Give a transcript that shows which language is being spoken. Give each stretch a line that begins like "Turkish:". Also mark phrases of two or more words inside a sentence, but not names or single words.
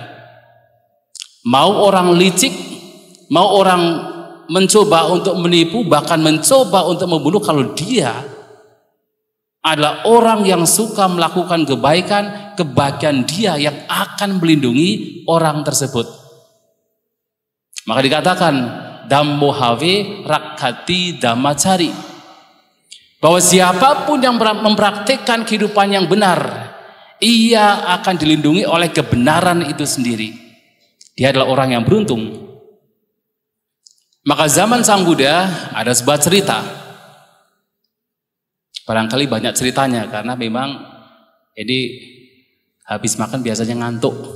Indonesian: Mau orang licik, mau orang mencoba untuk menipu, bahkan mencoba untuk membunuh, kalau dia adalah orang yang suka melakukan kebaikan, kebaikan dia yang akan melindungi orang tersebut. Maka dikatakan
Pali: Dhammo have rakkati dhammacari,
Indonesian: bahwa siapapun yang mempraktikkan kehidupan yang benar, ia akan dilindungi oleh kebenaran itu sendiri. Dia adalah orang yang beruntung. Maka zaman Sang Buddha ada sebuah cerita. Barangkali banyak ceritanya karena memang ini habis makan biasanya ngantuk.